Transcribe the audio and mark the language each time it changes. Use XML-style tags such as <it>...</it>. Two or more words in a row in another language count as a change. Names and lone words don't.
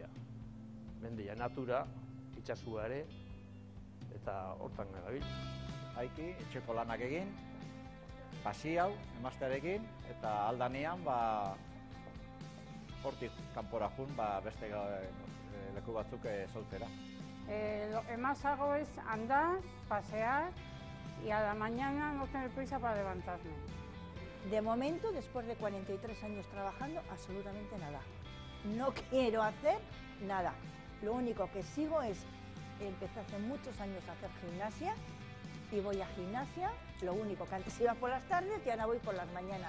<eu>Mendila, natura, itxasua ere, eta hortan gabil. Haiki, etxeko lanak egin, pasiau, emaztearekin, eta aldanean, hortik kanpora jun, beste leku batzuk soltera.</eu> <es>Lo que más hago es andar, pasear y a la mañana no tener prisa para levantarme. De momento, después de 43 años trabajando, absolutamente nada. No quiero hacer nada. Lo único que sigo es, empecé hace muchos años a hacer gimnasia y voy a gimnasia, lo único que antes iba por las tardes y ahora voy por las mañanas.</es>